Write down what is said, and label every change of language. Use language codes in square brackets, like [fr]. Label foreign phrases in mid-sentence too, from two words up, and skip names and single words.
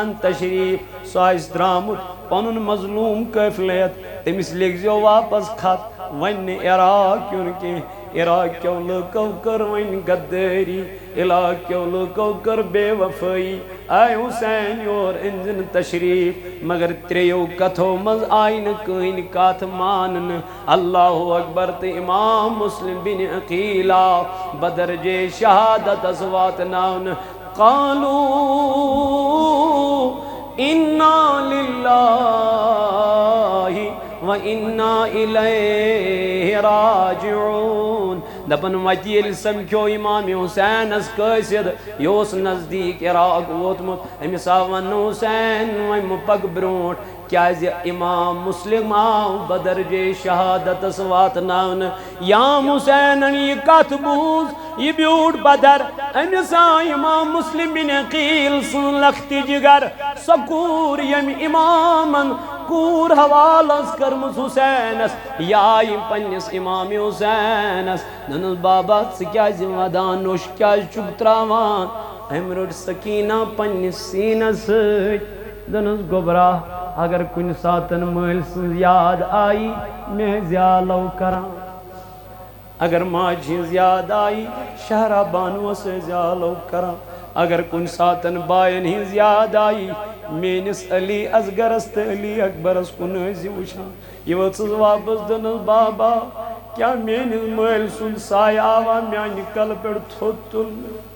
[ks] اَن تشریٖف سُہ آسہِ درٛامُت پنُن مظلوٗم قٲفلہٕ ہٮ۪تھ تٔمِس لیکھزیو واپس خط وۄنۍ نہٕ عراق یُن کینٛہہ عراق کیو لُکو کٔر وۄنۍ غدٲری عراق کیو لُکو کٔر بے وفٲیی آے حُسین یور أنۍ زِ تشریٖف مگر ترٛیٚیو کتھو منٛز آیہِ نہٕ کٕہٕنۍ کتھ ماننہٕ اللہ اکبر تہٕ امام مسلم بن عقیل آو بدرجے شہادتس واتناونہٕ قالوا [ar] انا للہ وَإِنَّا إِلَيْهِ راجعون [ks] دپن وتہِ ییٚلہِ سمکھیو امام حُسینس قٲصد یہِ اوس نزدیٖک عراق ووتمُت أمِس آو وننہٕ حُسین وۄنۍ مہٕ پک برونٛٹھ کیازِ امام مسلم آو بدرجے شہادتس واتناونہٕ یام حُسینن یہِ کتھ بوٗز یہِ بیوٗٹھ بدر أمِس آو امام مسلم بن عقیل سٕنٛز لختی جگر سۄ کوٗر ییٚمہِ امامن کوٗر حوالس کٔرمٕژ حُسینس یہِ آیہِ پننِس امام حُسینس دوٚپنس بابا ژٕ کیازِ ودان نوٚش کیازِ چھُکھ تراوان أمۍ رٔٹ سکیٖنہ پننِس سیٖنس سۭتۍ دوٚپنس گوٚبرا اگر کُنہِ ساتن مٲلۍ سٕنٛز یاد آیی مےٚ زیالو کران اگر ماجہِ ہٕنٛز یاد آیی شہرا بانوس زیالو کران اگر کُنہِ ساتن باین ہٕنٛز یاد آیی میٲنِس علی اصغرس تہٕ علی اکبرس کُن ٲسۍ وٕچھان یہِ ؤژھٕس واپس دوٚپنس بابا کیٛاہ میٲنِس مٲلۍ سُنٛد سایہِ آوا میانہِ کلہٕ پٮ۪ٹھ تھوٚد تُلنہٕ